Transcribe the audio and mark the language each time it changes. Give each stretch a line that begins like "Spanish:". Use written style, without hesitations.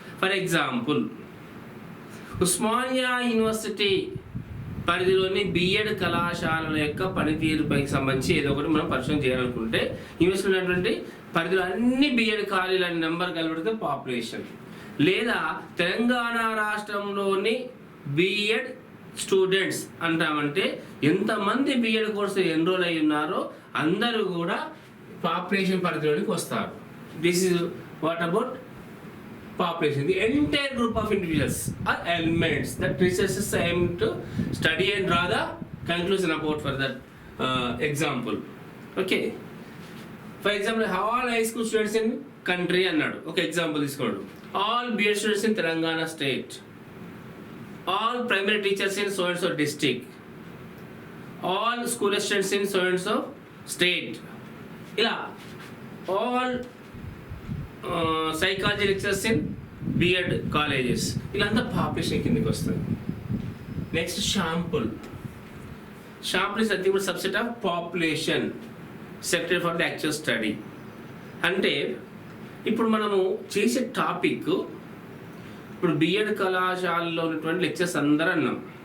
English: for example,
Telugu: Osmania university పరిధిలోని BEd కళాశాలల యొక్క పనితీరుపై సంబంధించి ఏదో ఒకటి మనం పరిశోధన చేయాలనుకుంటే యూనివర్సిటీ ఉన్నటువంటి పరిధిలో అన్ని బిఎడ్ ఖాళీల నెంబర్ కలిపితే పాపులేషన్. లేదా తెలంగాణ రాష్ట్రంలోని బిఎడ్ స్టూడెంట్స్ అంటామంటే ఎంతమంది బిఎడ్ కోర్సు ఎన్రోల్ అయి ఉన్నారో అందరూ కూడా పాపులేషన్ పరిధిలోనికి వస్తారు.
English: This is what about population, the entire group of individuals or elements that researchers aim to study and draw the conclusion about for that example. Okay, for example, all high school students in country
Telugu: annadu oka example iskodu.
English: All BEd students in Telangana state, all primary teachers in so and so district, all school students in so and so state, ila all psychology lectures in BEd colleges,
Telugu: ఇలాంతా population కిందకి వస్తుంది.
English: Next sample. Sample is nothing but subset of population selected for the actual study.
Telugu: అంటే ఇప్పుడు మనము చేసే topic, ఇప్పుడు BEd కళాశాలలో ఉన్నటువంటి lectures అందరూ అన్నాం.